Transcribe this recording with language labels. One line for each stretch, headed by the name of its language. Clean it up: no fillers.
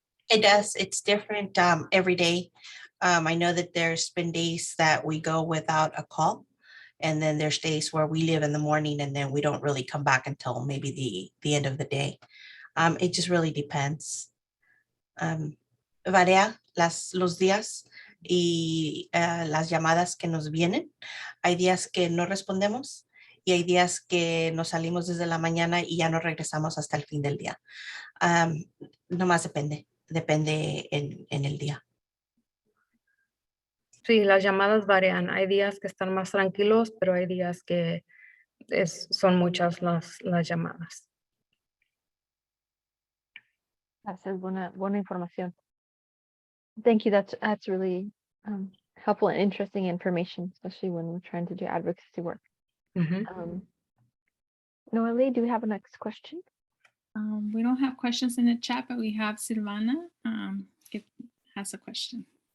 English: It does. It's different every day. I know that there's been days that we go without a call. And then there's days where we leave in the morning and then we don't really come back until maybe the end of the day. It just really depends.
Spanish: Varía los días y las llamadas que nos vienen. Hay días que no respondemos y hay días que nos salimos desde la mañana y ya no regresamos hasta el fin del día. Nomás depende en el día. Sí, las llamadas varían. Hay días que están más tranquilos, pero hay días que son muchas las llamadas. Gracias, buena información.
English: Thank you. That's really helpful and interesting information, especially when we're trying to do advocacy work. Noeli, do we have a next question? We don't have questions in the chat, but we have Silvana que has a question.